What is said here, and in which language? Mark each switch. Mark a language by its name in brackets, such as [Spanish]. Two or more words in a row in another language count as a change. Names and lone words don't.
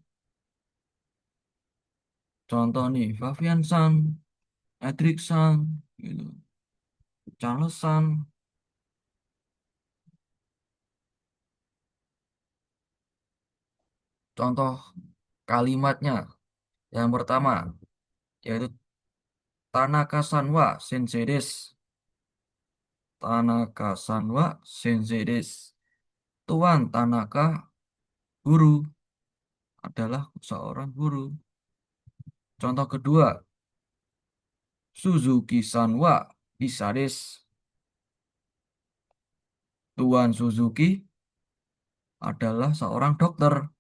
[Indonesian] Contoh nih, Fabian San, Edric San, gitu. Charles San. Contoh kalimatnya. Yang pertama, yaitu [Japanese] 田中さんは先生です. 田中さんは先生です. [Indonesian] Tuan Tanaka guru adalah seorang guru. Contoh kedua, [Japanese] 鈴木さんはいさです. [Indonesian] Tuan Suzuki adalah seorang dokter.